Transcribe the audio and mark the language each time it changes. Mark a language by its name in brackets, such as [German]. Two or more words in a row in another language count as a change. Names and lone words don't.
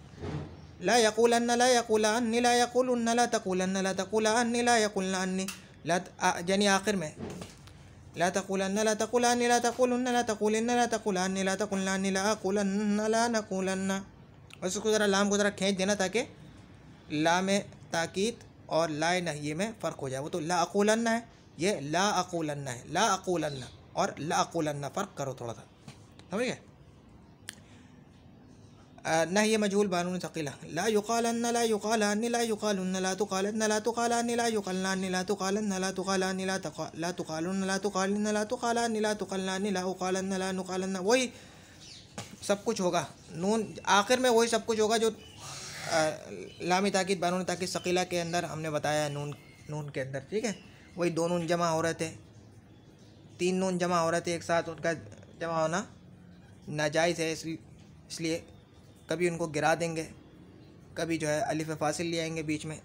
[Arabic] لا يقولنّ لا يقولنّ لا يقولُنّ لا تقولنّ لا تقولنّ لا يقولنّ لا, [Urdu] یعنی آخر میں [Arabic] لا تقولنّ لا تقولنّ لا تقولنّ لا تقولنّ لا تقولنّ لا تقولنّ لا أقولنّ لا نقولنّ. [Urdu] بس اس کو ذرا لام کو ذرا کھینچ دینا تاکہ لام تاکید اور لا نہیہ میں فرق ہو جائے. وہ تو [Arabic] لا أقولنّ [Urdu] ہے، یہ [Arabic] لا أقولنّ [Urdu] ہے, [Arabic] لا أقولنّ [Urdu] اور [Arabic] لا أقولنّ [Urdu] فرق کرو تھوڑا سا، سمجھ گئے. نہی مجہول بانون ثقیلہ, [Arabic] لا يُقالنّ لا يُقالنّ لا يُقالُنّ لا تُقالنّ لا تُقالنّ لا يُقلّانّ لا تُقالنّ لا تُقالنّ لا تُقالُنّ لا تُقالنّ لا تُقالنّ لا تُقلّانّ لا أُقالنّ لا نُقالنّ, [Urdu] وہی سب کچھ ہوگا. نون آخر میں وہی سب کچھ ہوگا جو لامِ تاکید بانون تاکید ثقیلہ کے اندر ہم نے بتایا ہے، نون کے اندر، ٹھیک ہے. وہی دو نون جمع ہو رہے تھے، تین نون جمع ہو رہے تھے ایک ساتھ، ان کا جمع ہونا ناجائز ہے، اس لیے کبھی ان کو گرا دیں گے، کبھی جو ہے الف فاصل لے آئیں گے بیچ میں.